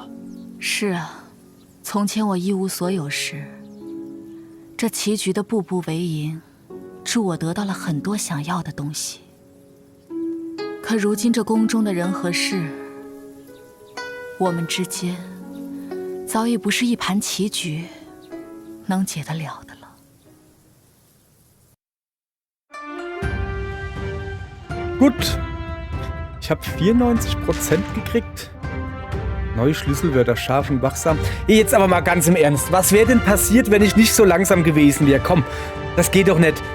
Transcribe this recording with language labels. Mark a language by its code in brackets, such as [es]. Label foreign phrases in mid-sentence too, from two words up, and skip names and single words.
[zh] 是啊，从前我一无所有时，这棋局的步步为营，助我得到了很多想要的东西。可如今这宫中的人和事，我们之间早已不是一盘棋局能解得了的了。 [de] Gut. Ich habe 94% gekriegt. Neue Schlüsselwörter, scharf und wachsam. Jetzt aber mal ganz im Ernst. Was wäre denn passiert, wenn ich nicht so langsam gewesen wäre? Komm, das geht doch nicht.